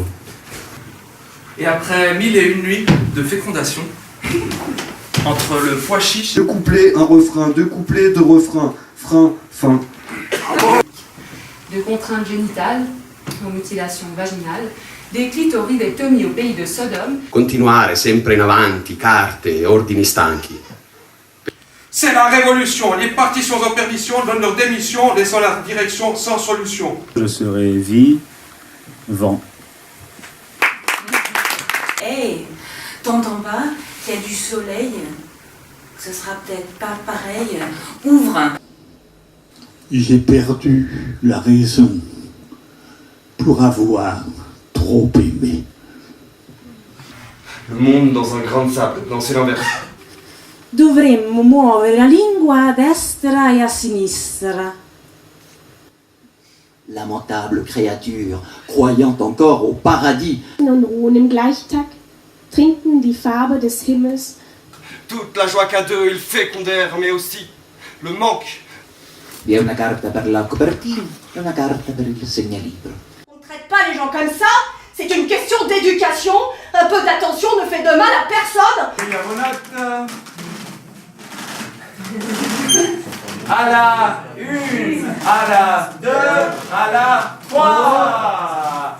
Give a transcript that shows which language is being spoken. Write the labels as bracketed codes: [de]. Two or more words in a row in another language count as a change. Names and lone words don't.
[fr] Et après 1001 nuits de fécondation, entre le pois chiche... 2 couplets, un refrain, 2 couplets, 2 refrains, frein, fin. De contraintes génitales aux mutilations vaginales, dei clitoridectomie au pays de Sodome. [it] Continuare sempre in avanti, carte, ordini stanchi. [fr] C'est la révolution. Les partis sont en perdition, donnent leur démission, laissant la direction sans solution. Je serai vivant. Hey, t'entends pas qu'il y a du soleil? Ce sera peut-être pas pareil. Ouvre. J'ai perdu la raison pour avoir trop trop aimé. Le monde dans un grain de sable. Non, c'est l'inverse. [it] Dovremmo muovere la lingua a destra e a sinistra. [fr] Lamentable créature, croyant encore au paradis. [de] Und ruhen im Gleichtakt, trinken die Farbe des Himmels. [fr] Toute la joie qu'à deux, ils fécondèrent, mais aussi le manque. [it] Vi è una carta per la copertina e una carta per il segnalibro. [fr] On ne traite pas les gens comme ça, c'est une question d'éducation. Un peu d'attention ne fait de mal à personne. À la 1, à la 2, à la 3.